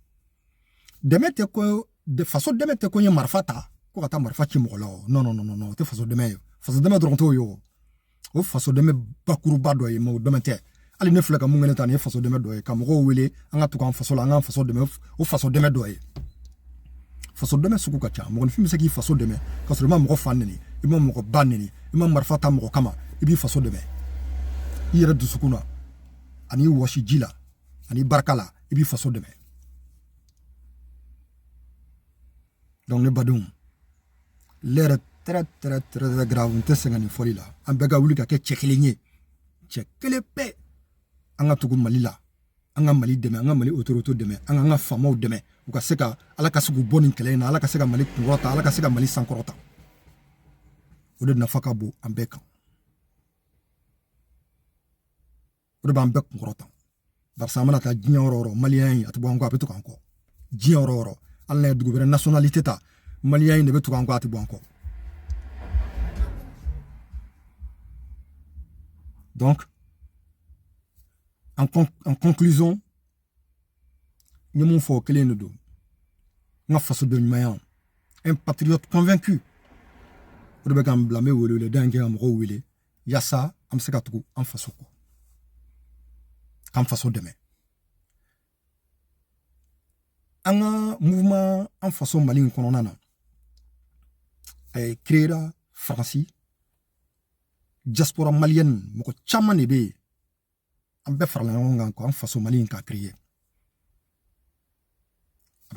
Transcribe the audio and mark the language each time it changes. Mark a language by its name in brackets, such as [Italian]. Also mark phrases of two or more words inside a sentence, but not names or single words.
[Bambara] faso dɛmɛ tɛ ko n ye marifa ta ko ka taa marifa ci mɔgɔ la o non o tɛ faso dɛmɛ ye faso dɛmɛ dɔrɔn t'o ye o faso dɛmɛ bakuruba dɔ ye mais o dɛmɛ tɛ hali ne filɛ ka mun kɛnɛ ta nin ye faso dɛmɛ dɔ ye ka mɔgɔw wele an ka tugu an faso la an ka faso dɛmɛ o faso dɛmɛ dɔ ye faso dɛmɛ sugu ka ca mɔgɔninfin bɛ se k'i faso dɛmɛ ka sɔrɔ i ma mɔgɔ fa neni i ma mɔgɔ ba neni i ma marifa ta mɔgɔ kama i b'i faso dɛmɛ i yɛrɛ dusukun na ani wɔsi ji la ani barika la i b'i faso dɛmɛ donc ne badenw [French] l'heure très grave [Bambara] n tɛ sɛgɛn nin fɔli la an bɛɛ ka wuli ka kɛ cɛ kelen ye cɛ kelen bɛɛ an ka tugu mali la an ka mali dɛmɛ an ka mali autorité dɛmɛ an ka faamaw dɛmɛ u ka se ka ala ka se k'u bɔ nin kɛlɛ in na ala ka se ka mali kunkɔrɔta ala ka se ka mali sankɔrɔta o de nafa ka bon an bɛɛ kan o de b'an bɛɛ kunkɔrɔta barisa an mana taa diɲɛ yɔrɔ o yɔrɔ maliyɛn in a tɛ bɔ an kɔ a bɛ to k'an kɔ diɲɛ yɔrɔ o yɔrɔ hali n'a ye dugu wɛrɛ nationalité ta maliyɛn in de bɛ tugu an kɔ a tɛ bɔ an kɔ [French] donc en conclusion [Bambara] n ye mun fɔ o kelen de don n ka fasoden ɲumanya [French] un patriote convaincu [Bambara] o de bɛ k'an bila n bɛ wele da in kɛ ka mɔgɔw wele yaasa an bɛ se ka tugu an faso kɔ k'an faso dɛmɛ an ka mouvement an faso mali in kɔnɔna na a ye créera faransi [French] diaspora malienne [Bambara] mɔgɔ caman de bɛ yen an bɛɛ farala ɲɔgɔn kan k'an faso mali in k'a créer a bɛ